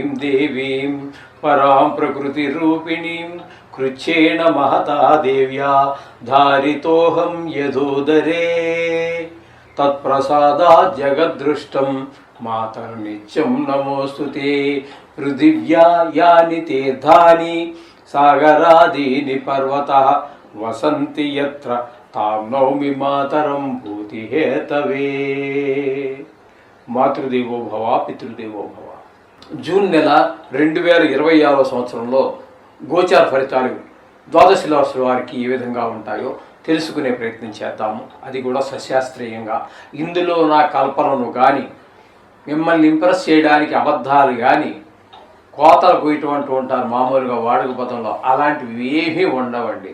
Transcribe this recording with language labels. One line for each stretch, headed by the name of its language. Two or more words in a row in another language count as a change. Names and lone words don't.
Sanskrit: देवीं परां प्रकृतिरूपिणीं कृच्छेन महता देव्या धारितोऽहं यदोदरे तत्प्रसादात् जगद्दृष्टं मातर्नित्यं नमोऽस्तुते पृथिव्या यानि तीर्थानि सागरादीनि पर्वतः वसन्ति यत्र तां नौमि मातरं भूतिहेतवे మాతృదేవో భవ పితృదేవో భవ.
Telugu: జూన్ నెల 2026 సంవత్సరంలో గోచార ఫలితాలు ద్వాదశ రాశుల వారికి ఏ విధంగా ఉంటాయో తెలుసుకునే ప్రయత్నం చేద్దాము. అది కూడా సశాస్త్రీయంగా. ఇందులో నా కల్పనను కానీ మిమ్మల్ని ఇంప్రెస్ చేయడానికి అబద్ధాలు కానీ కోతలు పోయేటువంటి ఉంటారు మామూలుగా వాడుక పదంలో, అలాంటివి ఏమీ ఉండవండి.